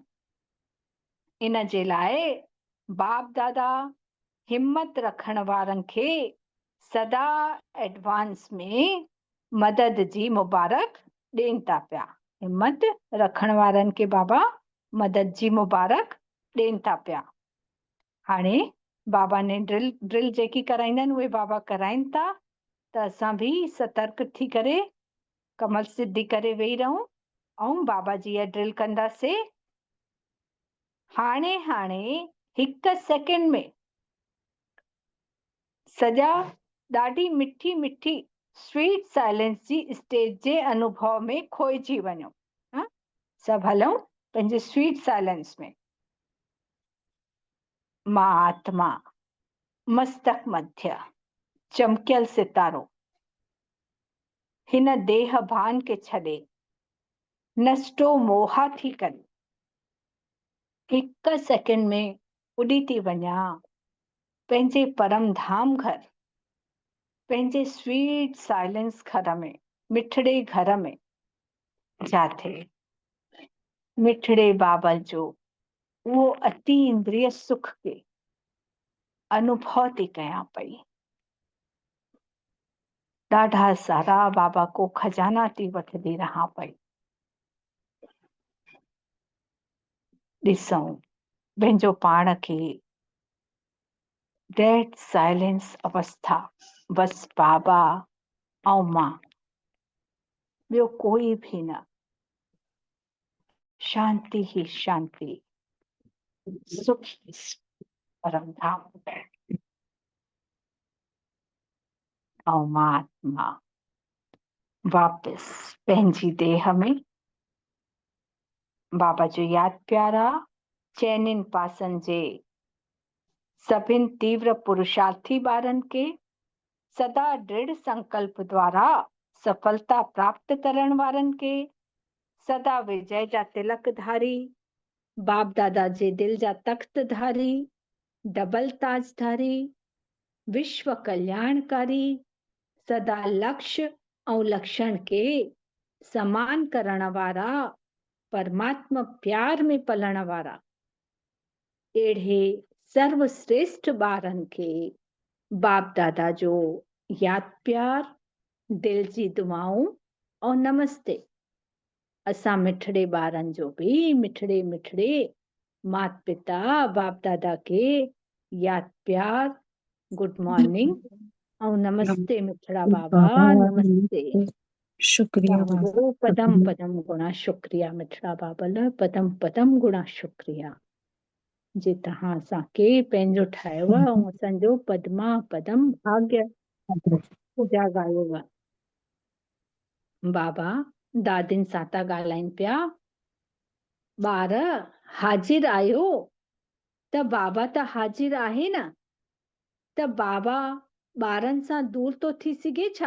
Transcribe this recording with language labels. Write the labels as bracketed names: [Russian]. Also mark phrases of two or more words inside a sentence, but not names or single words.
[Sindhi] इन जे लाइ बाप दादा हिम्मत रखण वारनि खे सदा एडवांस में मदद जी मुबारक ॾियनि था पिया। हिम्मत रखण वारनि खे बाबा मदद जी मुबारक ॾियनि था पिया। हाणे बाबा ने ड्रिल जेकी कराईंदा आहिनि उहे बाबा कराइनि था, त असां बि सतर्क थी करे कमल सिद्धि करे वेही रहूं ऐं बाबा जी इहा ड्रिल कंदासीं। हाणे हाणे हिकु सेकेंड में सॼा ॾाढी मिठी मिठी [English] sweet silence [Sindhi] जी स्टेज जे अनुभव में खोइजी वञो। सभु हलूं पंहिंजे [English] sweet silence [Sindhi] में। मां आत्मा, मस्तक मध्य, चमकियल सितारो, हिन देह भान के छॾे नष्टो मोहा थी करे हिकु सेकेंड में उॾी थी वञा पंहिंजे परम धाम घर, पंहिंजे [English] sweet silence [Sindhi] घर में, मिठड़े घर में, जाथे मिठड़े बाबा जो उहो अति इंद्रिय सुख के अनुभव थी कयां पई। ॾाढा सारा बाबा को खजाना थी वठंदी रहां पई। ॾिसूं पंहिंजो पाण खे [English] dead silence [Sindhi] अवस्था, बस बाबा ऐं मां, ॿियो कोई भी न, शांति ही शांति, सुख परम धाम ऐं मां आत्मा वापस पंहिंजी देह में। बाबा जो यादि प्यारा चइनिनि पासनि जे सभिनि तीव्र पुरुषार्थी ॿारनि के सदा दृढ़ संकल्प द्वारा सफलता प्राप्त करण वारनि के सदा विजय जा तिलक धारी, बाप दादा जे दिल जा तख्त धारी, डबल ताजधारी, विश्व कल्याणकारी, सदा लक्ष्य ऐं लक्षण के समान करण वारा, परमात्मा प्यार में पलण वारा, अहिड़े सर्वश्रेष्ठ ॿारनि खे बाप दादा जो यादि प्यार, दिल जी दुआऊं ऐं नमस्ते। असां मिठड़े ॿारनि जो भी मिठड़े मिठड़े माता पिता बाप दादा के यादि प्यार, [English] good morning [Sindhi] ऐं नमस्ते मिठड़ा बाबा, नमस्ते। शुक्रिया तव्हांजो पदम पदम गुणा शुक्रिया मिठड़ा बाबल, पदम पदम गुणा शुक्रिया जे तव्हां असांखे पंहिंजो ठाहियो आहे ऐं असांजो पदमा पदम भाग्य जाॻायो आहे। बाबा दादियुनि सां था ॻाल्हाइनि पिया, ॿार हाजिर आहियो, त बाबा त हाजिर आहे न, त बाबा ॿारनि सां दूर थो थी सघे छा?